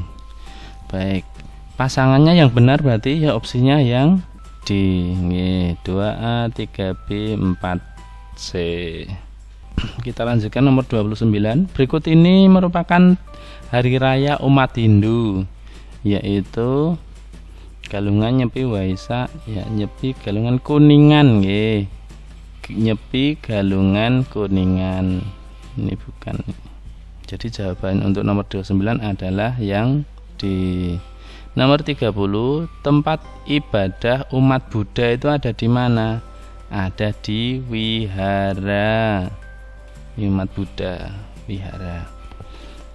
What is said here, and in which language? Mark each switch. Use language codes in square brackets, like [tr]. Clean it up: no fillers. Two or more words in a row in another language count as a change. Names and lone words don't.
[id] Baik, pasangannya yang benar berarti ya opsinya yang D. 2A, 3B, 4C. Kita lanjutkan nomor 29. Berikut ini merupakan hari raya umat Hindu, yaitu Galungan, Nyepi, Waisak ya. Nyepi, Galungan, Kuningan Nyepi, Galungan, Kuningan. Ini bukan. Jadi jawaban untuk nomor 29 adalah yang di nomor 30. Tempat ibadah umat Buddha itu ada di mana? Ada di wihara. Umat Buddha wihara.